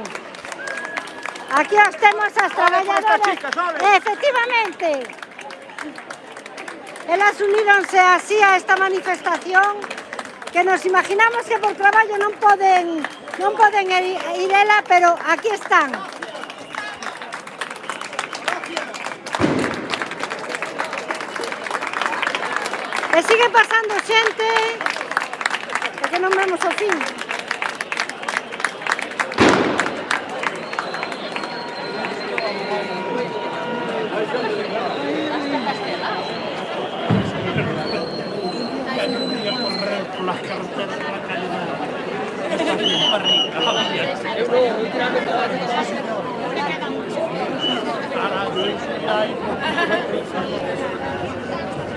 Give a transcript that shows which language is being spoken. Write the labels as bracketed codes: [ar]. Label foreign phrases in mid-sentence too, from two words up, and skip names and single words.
[gl] Aquí estemos as traballadoras. Efectivamente. Elas uníronse así a esta manifestación que nos imaginamos que por traballo non poden ir ela, pero aquí están. E sigue pasando xente, porque non vemos o fin. [es] Las carreteras de la calidad.